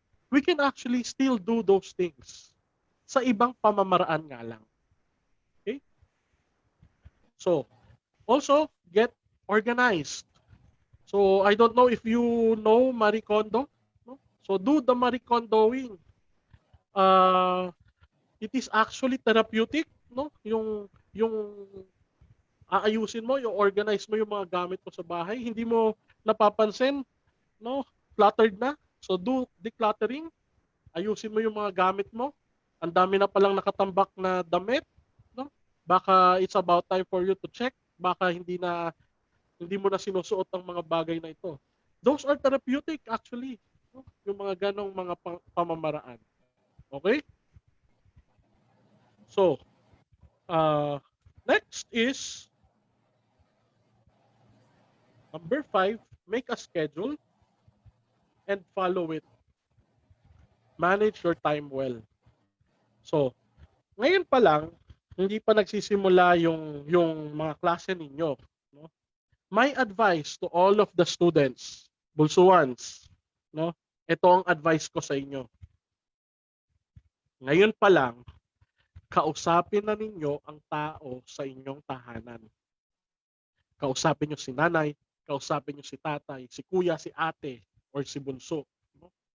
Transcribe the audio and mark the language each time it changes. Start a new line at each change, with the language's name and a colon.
English: We can actually still do those things
Filipino: sa ibang pamamaraan nga lang.
English: Okay? So, also get organized. So, I don't know if you know Marie Kondo, no? So, do the Marie Kondoing. It is actually therapeutic, no?
Filipino: Yung aayusin mo, yung organize mo yung mga gamit mo sa bahay, hindi mo napapansin, no? Cluttered na.
English: So do decluttering.
Filipino: Ayusin mo yung mga gamit mo. Ang dami na palang nakatambak na damit, no?
English: Baka it's about time for you to check.
Filipino: Baka hindi mo na sinusuot ang mga bagay na ito.
English: Those are therapeutic actually, no?
Filipino: Yung mga ganong mga pamamaraan.
English: Okay? So, next is number 5, make a schedule and follow it. Manage your time well.
Filipino: So, ngayon pa lang, hindi pa nagsisimula yung mga klase ninyo.
English: No? My advice to all of the students, BulSuans, no?
Filipino: Ito ang advice ko sa inyo. Ngayon pa lang, kausapin na ninyo ang tao sa inyong tahanan. Kausapin nyo si nanay, kausapin nyo si tatay, si kuya, si ate, or si bunso. No?